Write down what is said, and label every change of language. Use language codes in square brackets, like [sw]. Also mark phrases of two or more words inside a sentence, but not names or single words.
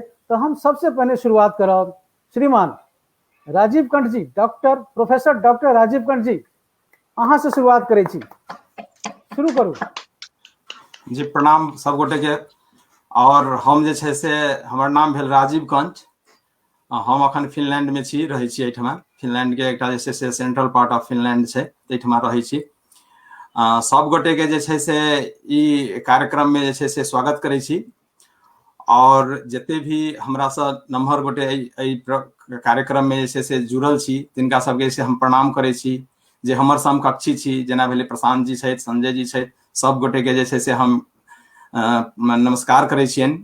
[mai] तो हम सबसे पहले शुरुआत करब श्रीमान राजीव कंठ जी, प्रोफेसर डॉक्टर राजीव कंठ जी, अहाँ से शुरुआत करै छी, शुरू करू। जी प्रणाम सब गोटे के। और हम जे छै से हमर नाम भेल राजीव कंठ, हम अखन फिनलैंड में छी, रहै छी एहिठमा। फिनलैंड के एकटा जे छै से [en] central part of Finland [mai] छै, एहिठमा रहै छी। सब गोटे के जे छै से ई कार्यक्रम में जे छै से स्वागत करै छी, और जते भी हमरा से नम्हर गोटे कार्यक्रम में जे छै से जुड़ल छी तिनका सबके से हम प्रणाम करै छी, जे हमर समकक्षी छी, जेना भेलै प्रशांत जी छथि, संजय जी छथि, सब गोटे के जे छै से हम नमस्कार करै छियनि।